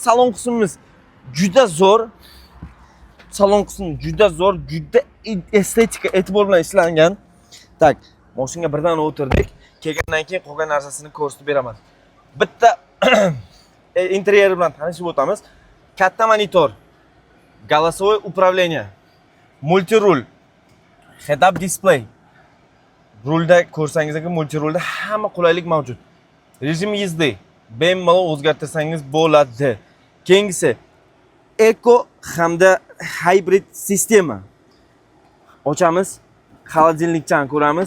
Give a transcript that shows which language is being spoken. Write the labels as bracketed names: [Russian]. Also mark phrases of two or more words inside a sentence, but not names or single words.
[Uzbek] Salon qismimiz juda zo'r. Salon qismi juda zo'r, juda estetika e'tibor bilan ishlangan. Tak, mashinaga birdan o'tirdik. Kelgandan keyin qolgan narsasini ko'rsatib beraman. Bitta interyeri bilan tanishib o'tamiz. Katta monitor, [Russian] голосовое управление, multirul, [English] head-up display. [Uzbek] Rulda ko'rsangizki, multirulda hamma qulaylik mavjud. Rejim yizdi, bemalol o'zgartirsangiz bo'ladi. Keyingisi Eco hamda hybrid sistema. Ochamiz, xolodilnikchani ko'ramiz.